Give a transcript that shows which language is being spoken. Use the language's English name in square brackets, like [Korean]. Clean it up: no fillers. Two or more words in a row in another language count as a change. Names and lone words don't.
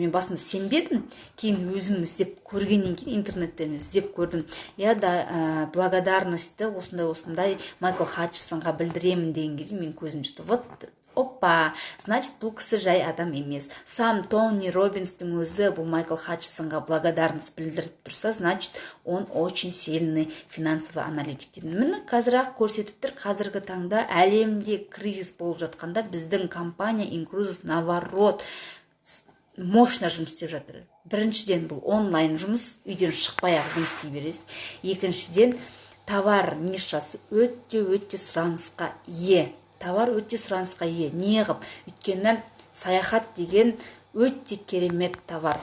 [Kazakh] Мен басында сенбедім, кейін өзім іздеп көргеннен кейін интернеттен іздеп көрдім. Я да благодарностьті осындай Майкл Хатчсонға білдіремін деген кезде мен көзім жетті. [Russian] Вот опа, значит, [Kazakh] бұл кісі жай адам емес. Сам Тони Роббинстің өзі бұл Майкл Хатчсонға благодарность білдіріп тұрса, [Russian] значит, он очень сильный финансовый аналитик дейді. [Kazakh] Міне қазір-ақ көрсетіп тұр, қазіргі таңда әлемде кризис болып жатқанда біздің компания Incruises [Russian] наоборот мощно [Kazakh] жұмыс істеп жатыр. Біріншіден бұл онлайн жұмыс, үйден шықпай-ақ жұмыс істей бересіз. Екіншіден товар нишасы өте сұранысқа ие. Товар өте сұранысқа ие. Неғып? Өйткені саяхат деген өте керемет товар.